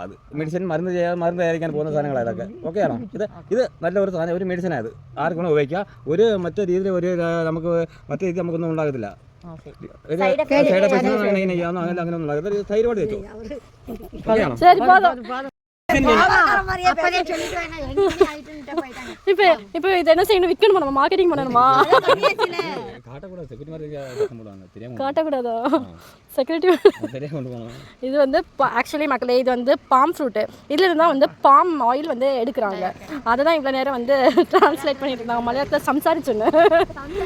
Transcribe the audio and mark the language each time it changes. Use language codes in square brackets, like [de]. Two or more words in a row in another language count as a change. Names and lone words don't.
[ml] അത് മെഡിസിൻ മരുന്ന് തയ്യാറിക്കാൻ പോകുന്ന സാധനങ്ങളാണ് ഇതൊക്കെ. ഓക്കെ ആണോ? ഇത് നല്ലൊരു സാധനം, ഒരു മെഡിസിനാണ്. ആർക്കും ഉപയോഗിക്കുക. ഒരു മറ്റു രീതിയിൽ നമുക്ക് മറ്റു രീതി നമുക്കൊന്നും ഉണ്ടാകത്തില്ല. അങ്ങനെയൊന്നും ഉണ്ടാകത്തില്ല. തൈരോട് വെച്ചോ. ഓക്കെ ആണോ? [ta] இப்போ இது என்ன செய்யணும், விற்கணுமா, மார்க்கெட்டிங் பண்ணணுமா? காட்டக்கூடாதா? செக்யூரிட்டி. இது வந்து ஆக்சுவலி மக்களே இது வந்து [en] palm fruit. [ta] இதில் இருந்தால் வந்து [en] palm oil [ta] வந்து எடுக்கிறாங்க. அதை தான் இவ்வளோ நேரம் வந்து டிரான்ஸ்லேட் பண்ணிட்டு இருந்தாங்க.